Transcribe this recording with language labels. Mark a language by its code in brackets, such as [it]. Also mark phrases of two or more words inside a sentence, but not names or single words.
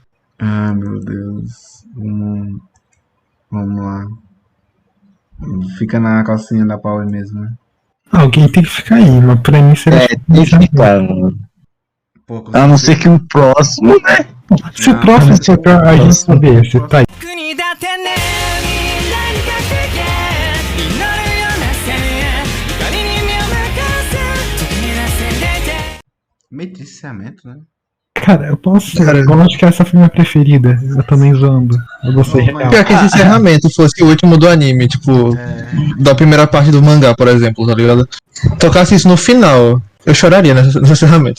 [pt] Ah, meu Deus. Vamos lá. Fica na calcinha da Power mesmo, né? Alguém tem que ficar aí, mas pra mim seria. É, tem que ficar, mano. Pô, com A não ser certeza. que o próximo, né? Se o Não, próximo mas- for pra a gente saber, você tá aí. [ja] 国だってね未来にかけて祈るような線光に身を任せ時にはせんでいて [pt] Metriciamento, né? Cara, eu posso. Cara. Eu acho que essa foi minha preferida. Eu também zoando. Eu gostei Ô, mas- Pior que esse encerramento fosse o último do anime, tipo, da primeira parte do mangá, por exemplo, tá ligado? Tocasse isso no final, eu choraria nesse encerramento.